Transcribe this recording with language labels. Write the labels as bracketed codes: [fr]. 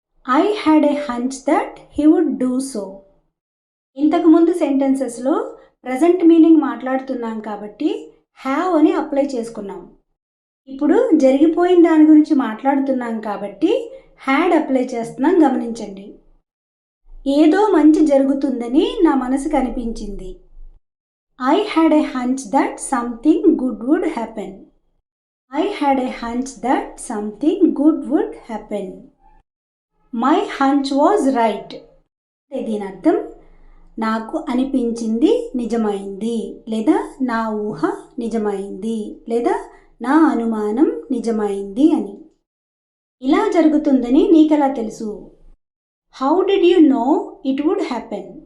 [en] I had a hunch that he would do so. [te] ఇంతకుముందు సెంటెన్సెస్లో present meaning మాట్లాడుతున్నాం కాబట్టి have అని అప్లై చేసుకున్నాం. ఇప్పుడు జరిగిపోయిన దాని గురించి మాట్లాడుతున్నాం కాబట్టి హ్యాడ్ అప్లై చేస్తున్నాం. గమనించండి. ఏదో మంచి జరుగుతుందని నా మనసుకు అనిపించింది. [en] I had a hunch that something good would happen. I had a hunch that something good would happen. My hunch was right. [te] దీని అర్థం నాకు అనిపించింది నిజమైంది లేదా నా ఊహ నిజమైంది లేదా నా అనుమానం నిజమైంది అని. ఇలా జరుగుతుందని నీకెలా తెలుసు? [en] How did you know it would happen?